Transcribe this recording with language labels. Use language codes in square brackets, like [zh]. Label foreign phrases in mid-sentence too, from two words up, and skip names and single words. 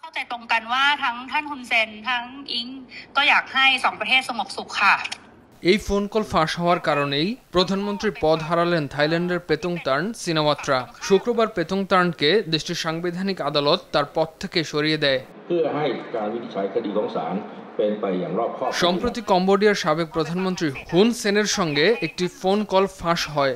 [th] ใจตรงกันว่าทั้งท่านฮุนเซนทั้งอิงก็อยากให้สองประเทศสงบสุขค่ะ [bn] এই ফোন কল ফাঁস হওয়ার কারণেই প্রধানমন্ত্রী পদ হারালেন থাইল্যান্ডের পেতুংতার্ন সিনাওয়াত্রা। শুক্রবার পেতুংতার্নকে দেশটির সাংবিধানিক আদালত তার পদ থেকে সরিয়ে দেয়। সম্প্রতি কম্বোডিয়ার সাবেক প্রধানমন্ত্রী হুন সেনের সঙ্গে একটি ফোন কল ফাঁস হয়।